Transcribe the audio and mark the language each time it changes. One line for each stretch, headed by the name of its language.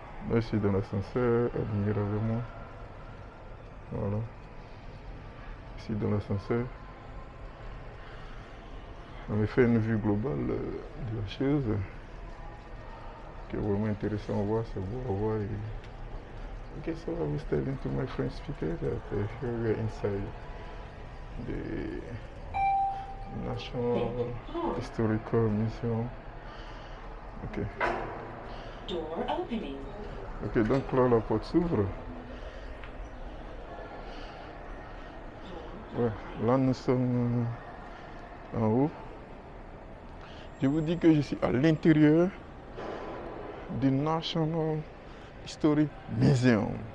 French: Là, je suis dans l'ascenseur, admirablement. Voilà. Je suis dans l'ascenseur. On a fait une vue globale de la chose qui est vraiment intéressant à voir, c'est beau à voir.
English: Okay, so I was telling to my French speaker that here we are inside the National Historical Museum. Ok. Door opening.
French: Ok, donc là la porte s'ouvre. Ouais, là nous sommes en haut. Je vous dis que je suis à l'intérieur du National Historic Museum.